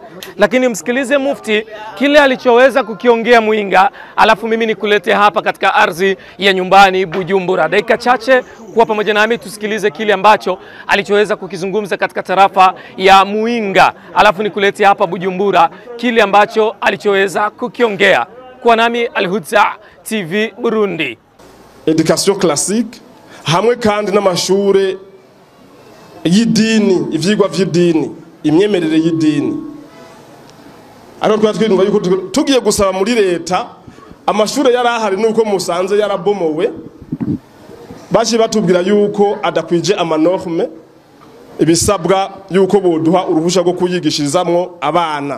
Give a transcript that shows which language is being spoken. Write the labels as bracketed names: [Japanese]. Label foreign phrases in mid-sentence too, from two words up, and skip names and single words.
[Swahili] Lakini msikilize mufti kile alichoweza kukiongea Muyinga, alafu mimi nikulete hapa katika ardhi ya nyumbani Bujumbura. Dakika chache kuwa pamoja nami tusikilize kile ambacho alichoweza kukizungumza katika tarafa ya Muyinga, alafu nikulete hapa Bujumbura kile ambacho alichoweza kukiongea. Kwa nami Al-Huda TV Burundi. [French] Education classique [Rundi] hamwe kandi n'amashure y'idini, ivyigwa vy'idini, imyemerere y'idini. Ariko twatwirindwa yuko tugiye gusaba muri leta amashure yarahari nuko musanze yarabomowe, baje batubwira yuko adakwije amanorme ibisabwa yuko boduha uruhusha rwo kuyigishirizamwo abana.